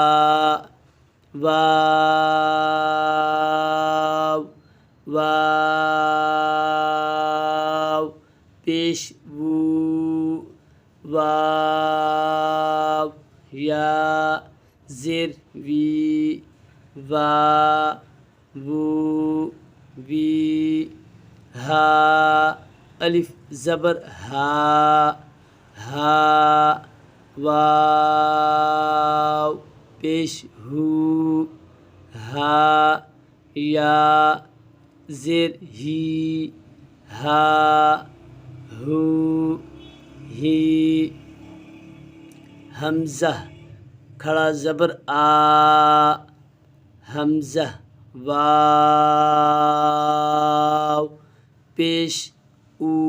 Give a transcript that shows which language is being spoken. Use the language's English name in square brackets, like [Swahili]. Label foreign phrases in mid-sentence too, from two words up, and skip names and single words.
[Urdu] واو واو پیش وو، واو یا زیر وی، وا وو وی، ہا الف زبر ہا، ہا واو پیش ہو، ہا یا زیر ہی، ہا ہو ہی، حمزہ کھڑا زبر آ، حمزہ واو پیش او،